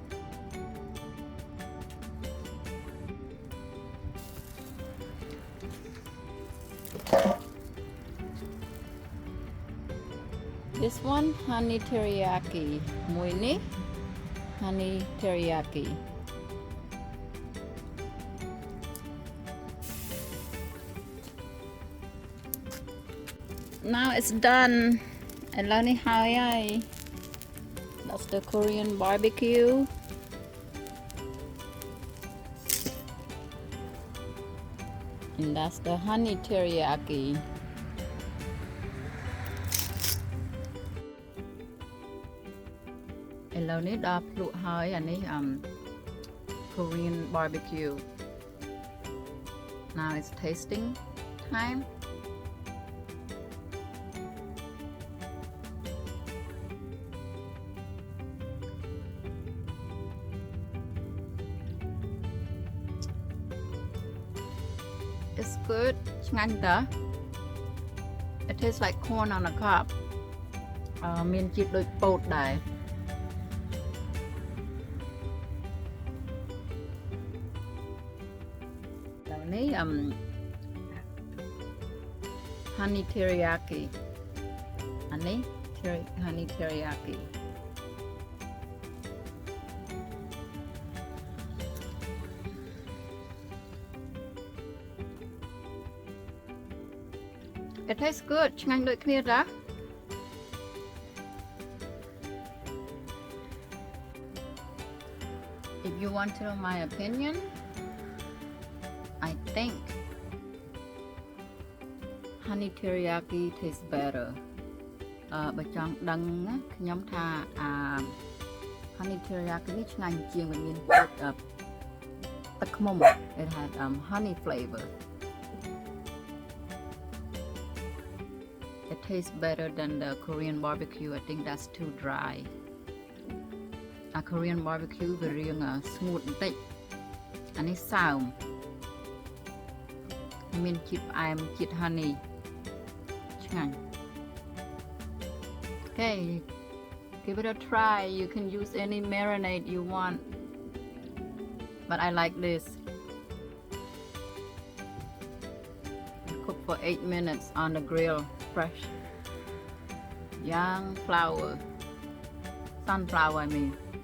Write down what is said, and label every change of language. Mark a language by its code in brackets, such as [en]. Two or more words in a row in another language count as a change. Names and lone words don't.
[en] This one honey teriyaki. [km] មួយនេះ [en] honey teriyaki. Now it's done. [km] ឥឡូវនេះហើយហើយ [en] That's the Korean barbecue. And that's the honey teriyaki. [km] ឥឡូវនេះដល់ភ្លក់ហើយអានេះ [en] Korean barbecue. Now it's tasting time. It's good. [km] ឆ្ងាញ់តើ [en] It tastes like corn on a cob. [km] មានជាតិដូចពោតដែរនេះ [en] honey teriyaki [km] អានេះ [en] honey teriyaki. It tastes good [km] ឆ្ងាញ់ដូចគ្នាតា [en] If you want to know my opinion, I think honey teriyaki tastes better. [km] បើចង់ដឹងណាខ្ញុំថា [en] honey teriyaki [km] នេះឆ្ងាញ់ជាងវាមានទឹកឃ្មុំ [en] It had honey flavor. It tastes better than the Korean barbecue. I think that's too dry. Korean barbecue [km] វារាង smooth បន្តិចអានេះសើមមានជាតិផ្អែមជាតិ honey ឆ្ងាញ់ [en] Okay, give it a try. You can use any marinade you want, but I like this. Cook for 8 minutes on the grill, fresh young flower, sunflower I mean.